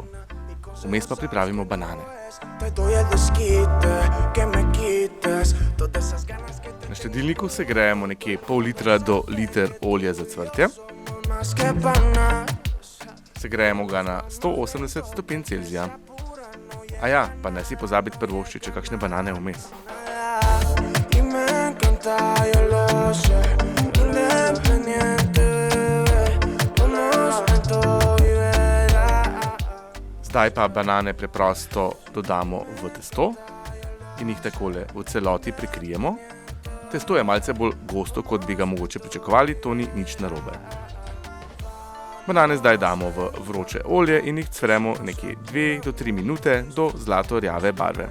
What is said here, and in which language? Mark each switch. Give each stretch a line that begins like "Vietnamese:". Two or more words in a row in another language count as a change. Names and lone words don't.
Slovenian: Vmes pa pripravimo banane. Na štedilniku segrejemo nekje pol litra do liter olja za cvrtje. Segrejemo ga na 180 stopinj Celzija. Aja, pa ne si pozabiti privoščiti še kakšne banane vmes.
Spanish: Yo lo sé, independiente,
Slovenian: Zdaj pa banane preprosto dodamo v testo in jih takole v celoti prekrijemo. Testo je malce bolj gosto, kot bi ga mogoče pričakovali, to ni nič narobe. Banane zdaj damo v vroče olje in jih cvremo nekje 2 do 3 minute do zlato rjave barve.